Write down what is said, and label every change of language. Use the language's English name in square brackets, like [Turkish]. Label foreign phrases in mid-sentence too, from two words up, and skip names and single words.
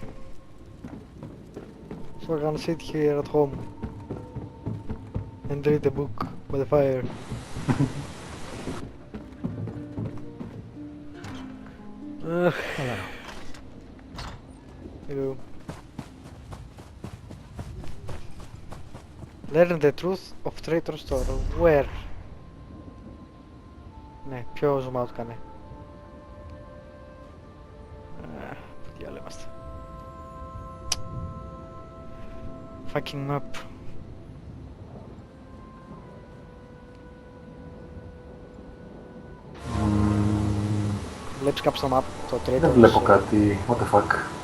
[English] So I can sit here at home and read a book by the fire. Hello. Hello. Learn the truth of Traitor Store. Where? [Greek] Ναι, πιο [English] zoom out [Greek] κάνε. Τι άλλο είμαστε. [English] Fucking map. [Greek] Βλέπεις κάπου στο map το Traitor. Δεν βλέπω κάτι, [English] what the fuck.